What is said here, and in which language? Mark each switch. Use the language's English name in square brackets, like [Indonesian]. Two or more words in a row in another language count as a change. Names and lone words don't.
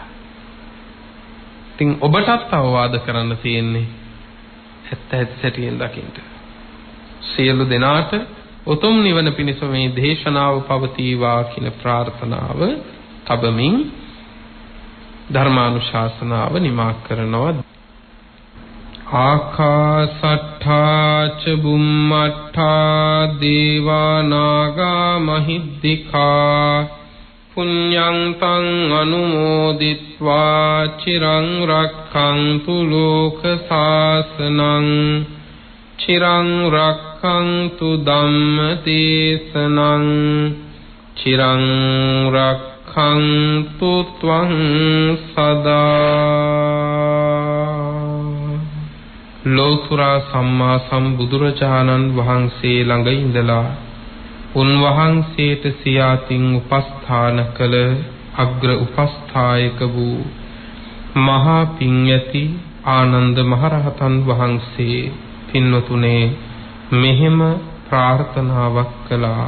[Sinhala] ඉතින් ඔබටත් අවවාද කරන්න තියෙන්නේ ඇත්ත ඇති සැටියෙන් දකින්න. සියලු දෙනාට උතුම් නිවන පිණිස මේ දේශනාව පවතිවා කියන ප්‍රාර්ථනාව තබමින් ධර්මානුශාසනාව නිමා කරනවා. [Pali] ආකාසට්ඨා ච බුම්මට්ඨා දේවා නාග මහිද්దికා පුඤ්ඤං තං අනුමෝදිත්වා චිරං රක්ඛන්තු ලෝක සාසනං චිරං රක්ඛන්තු ධම්ම දේශනං චිරං රක්ඛන්තු ත්වං සදා. [Sinhala] ලෝතර සම්මා සම්බුදුරජාණන් වහන්සේ ළඟ ඉඳලා උන්වහන්සේට සියාතින් උපස්ථාන කළ අග්‍ර උපස්ථායක වූ මහා පින්යති ආනන්ද මහරහතන් වහන්සේ පින්වතුනේ මෙහෙම ප්‍රාර්ථනාවක් කළා.